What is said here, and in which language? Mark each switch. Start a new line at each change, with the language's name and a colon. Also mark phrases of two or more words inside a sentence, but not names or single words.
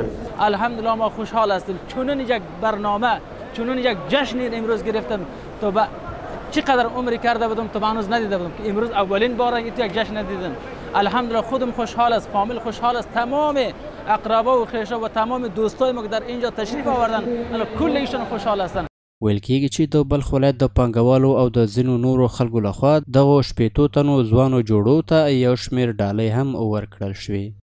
Persian: الحمدلله ما خوشحال هستیم چنین یک برنامه، چنین یک جشن امروز گرفتن تا چقدر عمری کرده بودم تا هنوز ندیده بودم که امروز اولین بار یک جشن دیدم. الحمدلله خودم خوشحال است، فامیل خوشحال است، تمام اقربا و خویشا و تمام دوستای ما که در اینجا تشریف آوردن کل ایشون خوشحال هستند.
Pashto: ویل کېږي چې د بلخ ولایت د پانګوالو او د ځینو نورو خلکو لخوا دغو 80 تنو ځوانو جوړو ته یو شمېر ډالۍ هم ورکړل شوې.